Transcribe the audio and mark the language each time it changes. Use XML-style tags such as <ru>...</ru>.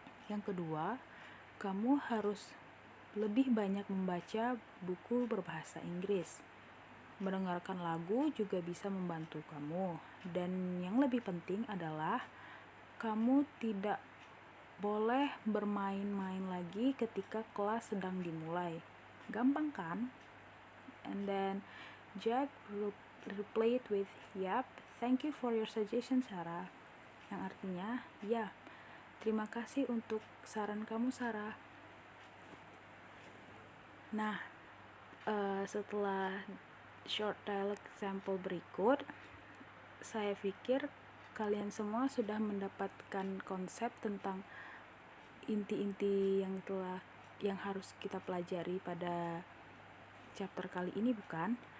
<id>Yang kedua, kamu harus lebih banyak membaca buku berbahasa Inggris. Mendengarkan lagu juga bisa membantu kamu. Dan yang lebih penting adalah kamu tidak boleh bermain-main lagi ketika kelas sedang dimulai. Gampang kan?</id> <en>And then Jack replied with, yep, thank you for your suggestion Sarah.</en> <id>Yang artinya, ya, terima kasih untuk saran kamu Sarah. Nah, setelah short dialogue example berikut, saya pikir kalian semua sudah mendapatkan konsep tentang inti-inti yang harus kita pelajari pada chapter kali ini, bukan?</id>